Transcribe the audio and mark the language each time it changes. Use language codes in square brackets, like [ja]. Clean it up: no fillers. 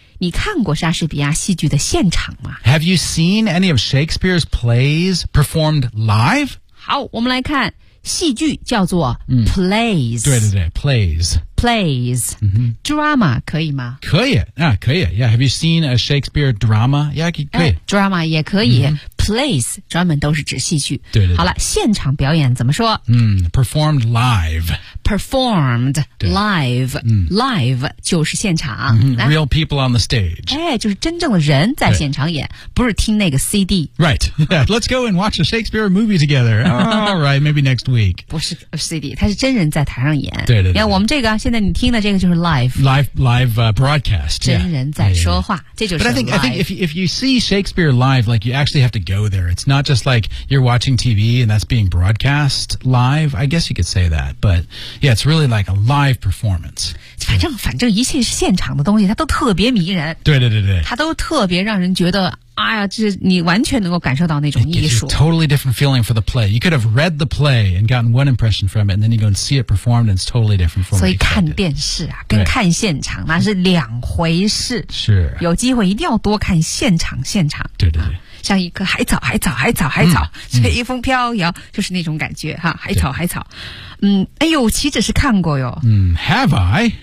[zh] 你看过莎士比亚戏剧的现场吗？ [en] Have you seen any of Shakespeare's plays performed live? [zh] 好，我们来看戏剧叫做 plays。嗯，对对对 ，plays。 [en] Plays,、 mm-hmm. [zh] drama, 可以吗？可以啊，可以。 [en] Yeah, have you seen a Shakespeare drama? Yeah, [zh] 可以。 Drama 也可以。Mm-hmm. Plays 专门都是指戏剧。对, 对对。好了，现场表演怎么说？ [en] 嗯、，performed live. Performed live. Live [zh] 就是现场。 [en] Mm-hmm. Real people on the stage. [zh] 哎，就是真正的人在现场演，不是听那个 CD. [en] Right. Yeah, let's go and watch a Shakespeare movie together. All right, maybe next week. [zh] 不是 CD, 他是真人在台上演。对对对。你看我们这个。现在你听的这个就是 live [en] broadcast [zh] 真人在说话 [en] yeah, [zh] 这就是 live [en] But I think if you see Shakespeare live like you actually have to go there it's not just like you're watching TV and that's being broadcast live I guess you could say that but yeah it's really like a live performance [zh] 反正一切是现场的东西它都特别迷人对对对对它都特别让人觉得哎呀，这你完全能够感受到那种艺术。 It gives you a totally different feeling for the play. You could have read the play and gotten one impression from it, and then you go and see it performed, and it's totally different from what you expected. 所以看电视啊，跟看现场那是两回事。是，有机会一定要多看现场，现场。对对对。像一颗海草，海草，海草，海草，随风飘摇，就是那种感觉哈。海草，海草，嗯，哎呦，岂止是看过哟。 [en] 嗯 ，Have I?